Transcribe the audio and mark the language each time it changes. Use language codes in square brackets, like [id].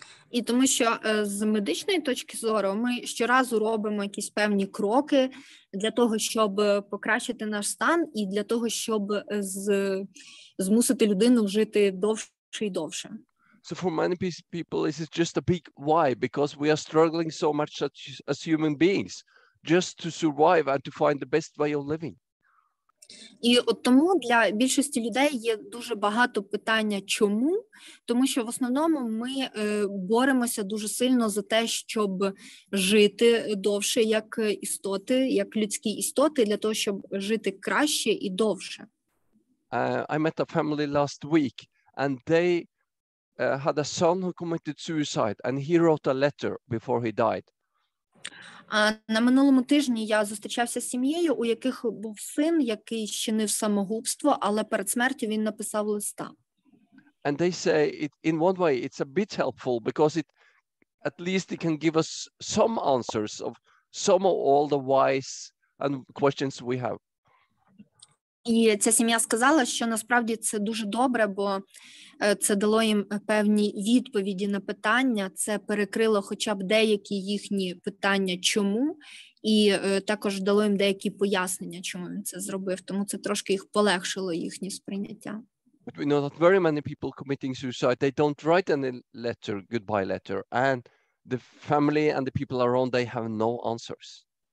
[uk] І тому що з медичної точки зору ми щоразу робимо якісь певні кроки для того, щоб покращити наш стан і для того, щоб змусити людину жити довше і довше. [en] So for many people, this is just a big why, because we are struggling so much as human beings, just to survive and to find the best way of living. [uk] І от тому для більшості людей є дуже багато питання «чому?», тому що в основному ми боремося дуже сильно за те, щоб жити довше як істоти, як людські істоти, для того, щоб жити краще і довше. [en] I met a family last week and they had a son who committed suicide and he wrote a letter before he died. [uk] А на минулому тижні я зустрічався з сім'єю, у яких був син, який чинив самогубство, але перед смертю він написав листа. [en] And they say in one way it's a bit helpful because at least it can give us some answers of some of all the whys and questions we have. [uk] І ця сім'я сказала, що насправді це дуже добре, бо це дало їм певні відповіді на питання, це перекрило хоча б деякі їхні питання «чому?», і також дало їм деякі пояснення, чому він це зробив, тому це трошки їх полегшило, їхнє сприйняття. [en] But we know that very many people committing suicide, they don't write any goodbye letter, and the family and the people around, they have no answers.